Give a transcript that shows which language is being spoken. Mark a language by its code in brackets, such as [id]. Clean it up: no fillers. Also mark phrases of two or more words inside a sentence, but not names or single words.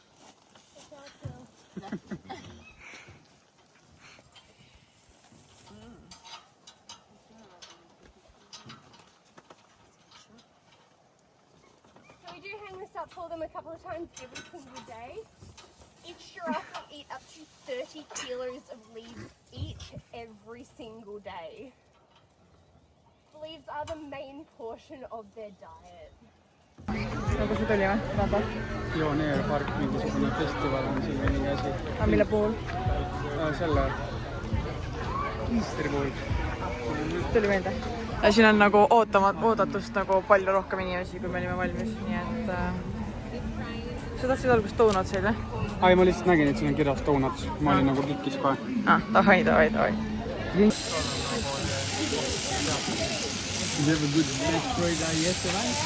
[en] So we do hang this up for them a couple of times every single day. Each giraffe will eat up to 30 kilos of leaves each every single day. The leaves are the main portion of their diet. [et] Nagu see tuli või? Vaba. Pioneerpark, mingisugune festival on siin mingi asi. Aga mille puhul? Selle Easteri puhul. Tuli meelde. Ja siin on nagu oodatust nagu palju rohkem inimesi, kui me olime valmis, nii et sa tahtsid algust donutseid või? Ai, ma lihtsalt nägin, et siin on kirjas donuts. Ma olin nagu kikis kohe. Davai. [en] You have a good black fried yesterday?